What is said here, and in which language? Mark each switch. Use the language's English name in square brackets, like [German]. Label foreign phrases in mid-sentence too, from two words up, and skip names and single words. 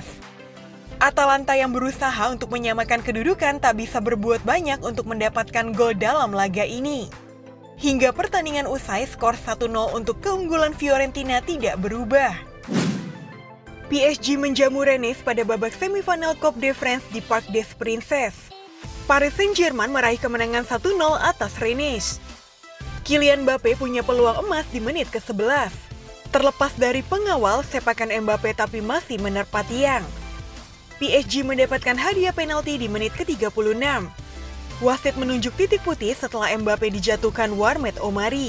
[Indonesian] Atalanta yang berusaha untuk menyamakan kedudukan tak bisa berbuat banyak untuk mendapatkan gol dalam laga ini. Hingga pertandingan usai, skor 1-0 untuk keunggulan Fiorentina tidak berubah. PSG menjamu Rennes pada babak semifinal Coupe de France di Parc des Princes. Paris Saint-Germain meraih kemenangan 1-0 atas Rennes. Kylian Mbappe punya peluang emas di menit ke-11. Terlepas dari pengawal, sepakan Mbappe tapi masih menerpa tiang. PSG mendapatkan hadiah penalti di menit ke-36. Wasit menunjuk titik putih setelah Mbappe dijatuhkan Warmed Omari.